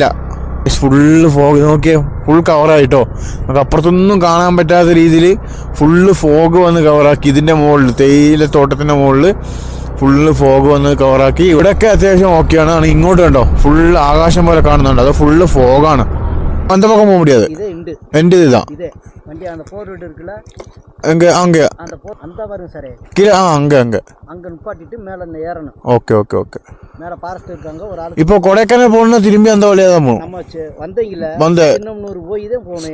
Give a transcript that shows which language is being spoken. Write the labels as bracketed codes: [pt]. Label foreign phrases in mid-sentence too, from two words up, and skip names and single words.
[en] full fog [ml] നോക്കിയേ, ഫുൾ കവറായിട്ടോ. നമുക്ക് അപ്പുറത്തൊന്നും കാണാൻ പറ്റാത്ത രീതിയിൽ [en] full fog [ml] വന്ന് കവറാക്കി. ഇതിൻ്റെ മുകളിൽ, തേയിലത്തോട്ടത്തിൻ്റെ മുകളിൽ [en] full fog [ml] വന്ന് കവറാക്കി. ഇവിടെയൊക്കെ അത്യാവശ്യം ഓക്കെയാണ്. ഇങ്ങോട്ട് കണ്ടോ, ഫുള്ള് ആകാശം പോലെ കാണുന്നുണ്ട്, അത് [en] full fog. [ta] அந்த பக்கம் போக முடியாது. ரெண்டு இதுதான். வண்டி அந்த போர் வீடு இருக்குல, அங்க அந்த பாருங்க சார், கீழ அங்க நிப்பாட்டிட்டு மேல ஏறணும். [en] okay okay okay. [ta] மேல ஃபாரஸ்ட் இருக்காங்க ஒரு ஆளு. இப்போ கொடைக்கானல் போறணும், திரும்பி அந்த வழியா தான் போணும். நம்ம வந்தீங்கல, இன்னும் 100 போய் தான் போணும்.